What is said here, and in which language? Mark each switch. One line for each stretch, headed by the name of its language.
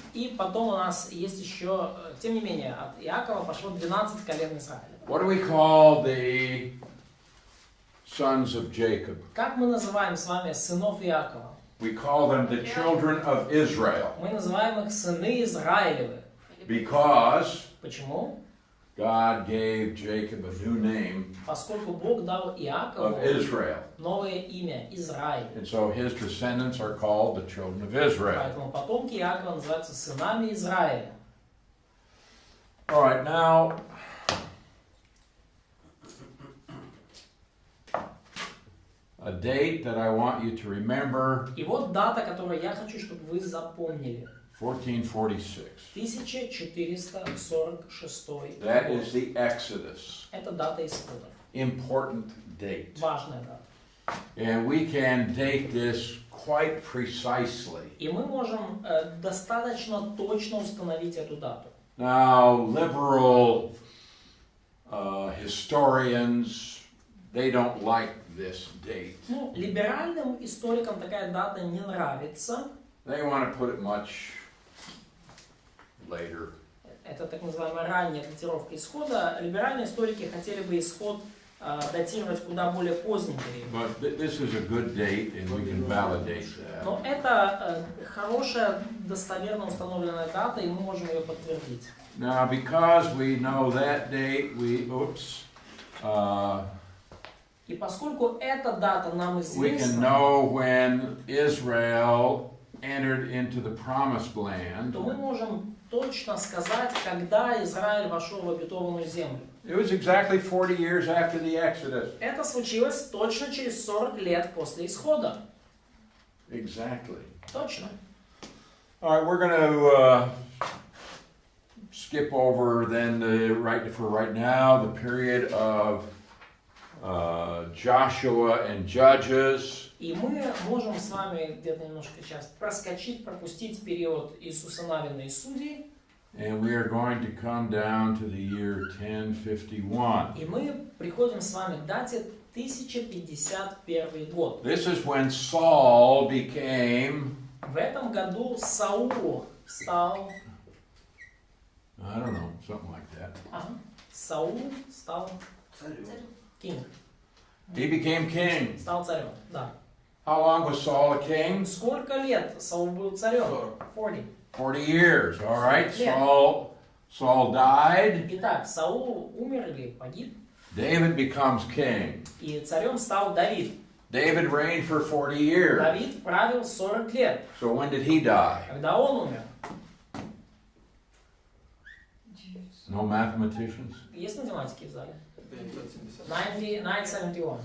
Russian: И потом у нас есть еще, тем не менее, от Иакова пошло 12 колен Израиля.
English: What do we call the sons of Jacob?
Russian: Как мы называем с вами сынов Иакова?
English: We call them the children of Israel
Russian: Мы называем их сыны Израилевы.
English: because
Russian: Почему?
English: God gave Jacob a new name
Russian: Поскольку Бог дал Иакову
English: of Israel.
Russian: новое имя Израиль.
English: And so his descendants are called the children of Israel.
Russian: Поэтому потомки Иакова называются сынами Израиля.
English: All right, now a date that I want you to remember,
Russian: И вот дата, которую я хочу, чтобы вы запомнили.
English: 1446.
Russian: 1446
English: That
Russian: год.
English: is the Exodus.
Russian: Это дата исхода.
English: Important date.
Russian: Важная дата.
English: And we can date this quite precisely.
Russian: И мы можем достаточно точно установить эту дату.
English: Now, liberal historians, they don't like this date.
Russian: Ну, либеральным историкам такая дата не нравится.
English: They want to put it much later.
Russian: Это так называемая ранняя датировка исхода. Либеральные историки хотели бы исход датировать куда более поздний период.
English: But this is a good date and we can validate that.
Russian: Но это хорошая, достоверно установленная дата, и мы можем ее подтвердить.
English: Now, because we know that date,
Russian: И поскольку эта дата нам
English: we can
Russian: известна,
English: know when Israel entered into the promised land.
Russian: то мы можем точно сказать, когда Израиль вошел в обетованную землю.
English: It was exactly 40 years after the Exodus.
Russian: Это случилось точно через 40 лет после исхода.
English: Exactly.
Russian: Точно.
English: All right, we're going to skip over then for right now the period of Joshua and Judges.
Russian: И мы можем с вами где-то немножко сейчас пропустить период Иисуса Навина и Судей.
English: And we are going to come down to the year 1051.
Russian: И мы приходим с вами к дате 1051 год.
English: This is when Saul became,
Russian: В этом году Саул стал...
English: I don't know, something like that.
Russian: Саул стал king.
English: He became king.
Russian: Стал царем, да.
English: How long was Saul a king?
Russian: Сколько лет Саул был царем?
English: 40. 40 years, all right. Yeah. Saul died.
Russian: Итак, Саул умер или погиб,
English: David becomes king.
Russian: и царем стал Давид.
English: David reigned for 40 years.
Russian: Давид правил 40 лет.
English: So when did he die?
Russian: Когда он умер?
English: No mathematicians?
Russian: Есть математики в зале?
English: 970.
Russian: 971.